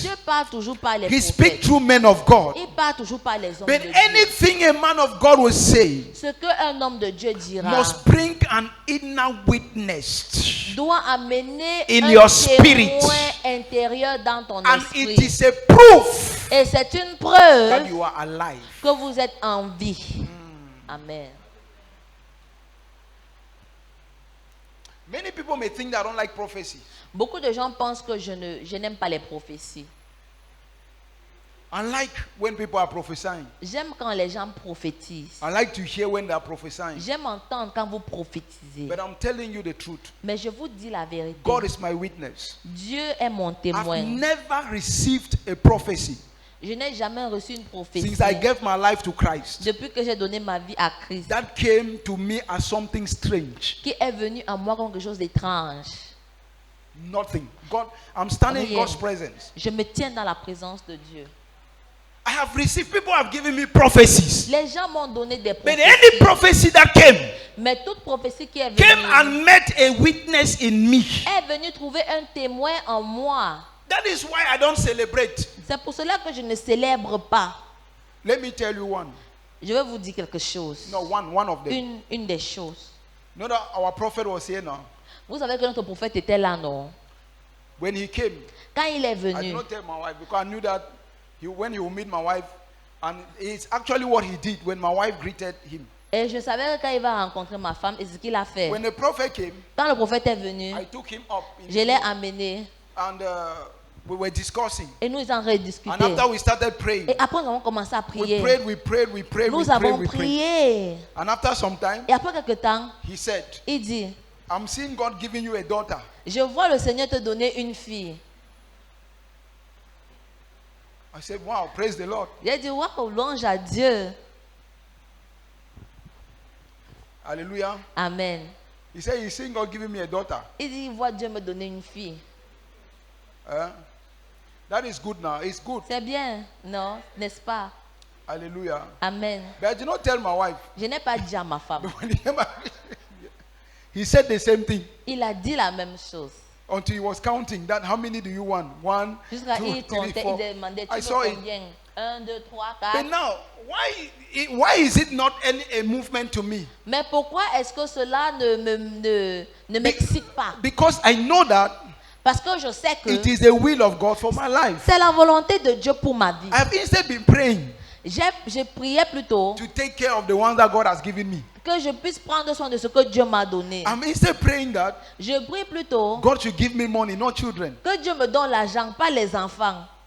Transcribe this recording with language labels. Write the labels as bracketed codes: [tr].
[fr] Dieu parle toujours par les [en] He speaks [fr] prophètes. [en] through men of God. [fr] Il parle toujours par les hommes [en] But [fr] de Dieu. [en] anything a man of God will say [fr] Ce qu'un homme de Dieu dira [en] must bring an inner witness. [fr] doit amener [en] In [fr] un [en] your spirit. [fr] témoin intérieur dans ton [en] And it [fr] esprit. [en] is a proof [fr] Et c'est une [en] that [fr] preuve [en] you are alive. [fr] que vous êtes en vie. Amen. [en] Many people may think that I don't like prophecy. [fr] Beaucoup de gens pensent que je n'aime pas les prophéties. [en] I like when people are prophesying. [fr] J'aime quand les gens prophétisent. [en] I like to hear when they are prophesying. [fr] J'aime entendre quand vous prophétisez. [en] But I'm telling you the truth. [fr] Mais je vous dis la vérité. [en] God is my witness. [fr] Dieu est mon [en] I've [fr] témoin. [en] never received a prophecy [fr] Je n'ai jamais reçu une prophétie [en] since I gave my life to Christ [fr] depuis que j'ai donné ma vie à Christ, [en] that came to me as something strange. [fr] qui est venu à moi comme quelque chose d'étrange. [en] Nothing. God, I'm standing in [fr] Rien. [en] God's presence. [fr] Je me tiens dans la présence de Dieu. [en] I have received, people have given me prophecies. [fr] Les gens m'ont donné des [en] But any prophecy that came [fr] Mais toute prophétie qui est [en] came [fr] venue [en] and met a witness in me. [fr] est venue trouver un témoin en moi. [en] That is why I don't celebrate. [fr] C'est pour cela que je ne célèbre pas. [en] Let me tell you one. [fr] Je vais vous dire quelque chose. [en] No, one of them. [fr] Une des choses. [en] You know that our prophet was here now. [fr] Vous savez que notre prophète était là, non? [en] When he came, [fr] Quand il est [en] I did [fr] venu, [en] not tell my wife because I knew that when he would meet my wife, and it's actually what he did when my wife greeted him. [fr] et je savais que quand il va rencontrer ma femme, et ce qu'il a fait. [en] When the prophet came, [fr] Quand le prophète est venu, [en] I took him up in [fr] je l'ai amené [en] and we were discussing. [fr] et nous avons rediscuté. [en] And after we started praying, [fr] Et après, nous avons commencé à [en] we [fr] prier. [en] prayed, we prayed, we prayed, we [fr] Nous [en] prayed, [fr] avons [en] we prayed. [fr] prié. [en] And after some time, [fr] Et après quelque temps, [en] he said, [fr] il dit, [en] I'm seeing God giving you a daughter. [fr] je vois le Seigneur te donner une fille. [en] I said, wow, praise the Lord. [fr] J'ai dit, waouh, louange à Dieu. [en] Hallelujah. [fr] Amen. [en] He said, he's seeing God giving me a daughter. [fr] Il dit, il voit Dieu me donner une fille. [en] That is good now. It's good. [fr] C'est bien, non? N'est-ce pas? [en] Hallelujah. [fr] Amen. [en] But I did not tell my wife. [fr] Je n'ai pas dit à ma femme. [en] When he came back, he said the same thing [fr] Il a dit la même chose. [en] until he was counting that how many do you want? 1, [fr] Jusqu'à [en] 2, [fr] il [en] 3, [fr] comptait, [en] 4. [fr] il demandait, tu [en] I [fr] veux [en] saw it. [fr] combien? 1, 2, 3, [en] But [fr] 4. [en] now, why is it not a movement to me? [fr] Mais pourquoi est-ce que cela ne m'excite pas? [en] Because I know that [fr] Parce que je sais que [en] it is the will of God for my life. [fr] c'est la volonté de Dieu pour ma vie. [en] I have instead been praying [fr] J'ai prié plutôt [en] to take care of the ones that God has given me. [fr] que je puisse prendre soin de ce que Dieu m'a donné. [en] I'm instead praying that [fr] Je prie plutôt [en] God should give me money, not children. [fr] que Dieu me donne l'argent, pas les enfants.